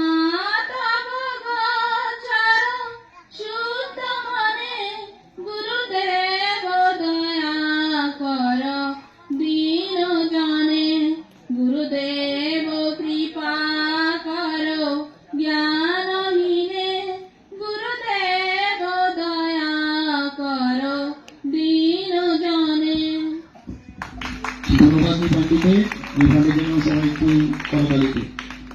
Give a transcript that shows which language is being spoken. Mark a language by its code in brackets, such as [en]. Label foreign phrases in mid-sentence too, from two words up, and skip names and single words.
[bn] তব গোচর শুদ্ধ মনে গুরুদেব দয়া করো দীন জনে গুরুদেব কৃপা করো জ্ঞানহীনে গুরুদেব দয়া করো দীন জনে ধন্যবাদ এই পান্ডিতে। এই পান্ডিতের জন্য সবাই একটু করতালি দিই।